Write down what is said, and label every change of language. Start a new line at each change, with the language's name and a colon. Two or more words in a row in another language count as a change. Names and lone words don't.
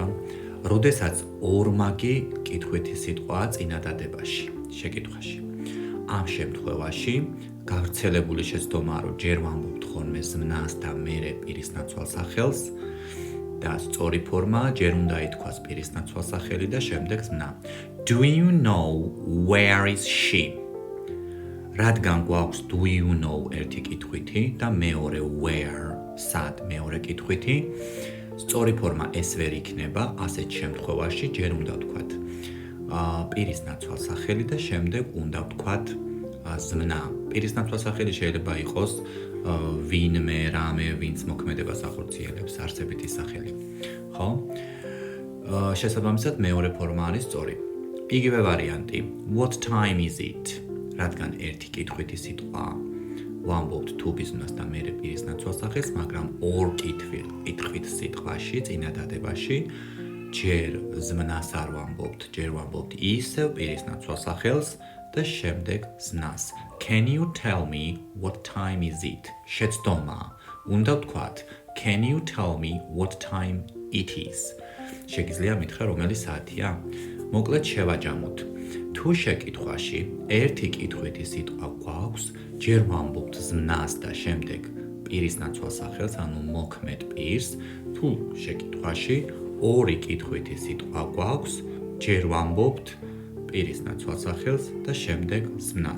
Georgian: როდესაც ორმაგი კითხვითი სიტყვაა წინადადებაში, შეკითხვაში. ამ შემთხვევაში გავრცელებული შეცდომაა, რომ ჯერ ვამბობთ ხოლმე ზმნას და მერე პირის ნაცვალ სახელს და სწორი ფორმა ჯერ უნდა ითქვას პირის ნაცვალ სახელი და შემდეგ ზმნა.
English: Do you know where is she?
Georgian: რადგან გვაქვს
English: do you know
Georgian: ერთი კითხვითი და მეორე where სად მეორე კითხვითი, სწორი ფორმა ეს ვერ იქნება, ასეთ შემთხვევაში ჯერ უნდა ვთქვათ პირის ნაცვალ სახელი და შემდეგ უნდა ვთქვათ ზმნა. პირის ნაცვალ სახელი შეიძლება იყოს ვინმე, რამე, ვინც მოქმედებას ახორციელებს, არსებითი სახელი. ხო? შესაბამისად მეორე ფორმა არის სწორი. იგივე ვარიანტი.
English: What time is it?
Georgian: რადგან ერთი კითხვითი სიტყვა ვამბობთ თუ ბიზნეს და მერე პირის ნაცვალ სახელს, მაგრამ ორ კითხვით სიტყვაში წინადადებაში ჯერ ზმნას არ ვამბობთ, ჯერ ვამბობთ ისევ პირის ნაცვალ სახელს და შემდეგ ზნას.
English: Can you tell me what time is it?
Georgian: შეცდომა. უნდა ვთქვათ
English: Can you tell me what time it is?
Georgian: შეგიძლია მითხრა რომელი საათია? მოკლედ შევაჯამოთ. თუ შეკითხვაში ერთი კითხვითი სიტყვა გვაქვს, ჯერ ვამბობთ ზმნას და შემდეგ პირის ნაცვალ სახელს, ანუ მოქმედ პირს, თუ შეკითხვაში ორი კითხვითი სიტყვა გვაქვს, ჯერ ვამბობთ პირის ნაცვალ სახელს და შემდეგ ზმნას.